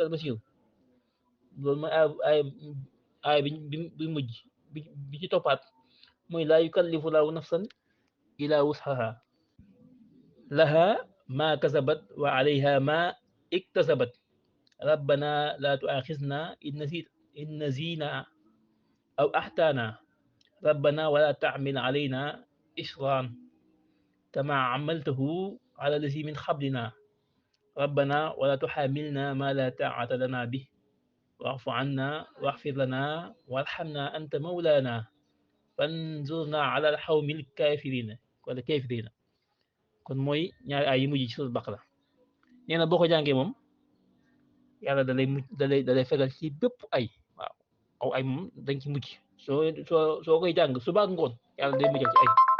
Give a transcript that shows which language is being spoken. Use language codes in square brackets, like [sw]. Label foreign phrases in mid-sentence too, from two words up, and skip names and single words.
[wo] al-masir loolu mooy ay bi mujj bi ci toppaat mooy [ar] لا يكلف الله نفسا إلا وسعها لها ما كسبت وعليها ما اكتسبت ربنا لا تؤاخذنا إن نسينا أو أخطأنا ربنا ولا تحمل علينا إصرا كما حملته على الذين من قبلنا ربنا ولا تحملنا ما لا طاقة لنا به واعف عنا واغفر لنا وارحمنا أنت مولانا فانصرنا على القوم الكافرين ولا كافرين [wo] kon mooy ñaari ay yi mujj ci suuratul Baqara nee na boo ko jàngee moom yàlla da lay fegal ci bépp ay waaw aw ay moom dañ ci mujj soo koy jàng suba ak ngoon yàlla day mujjal ci ay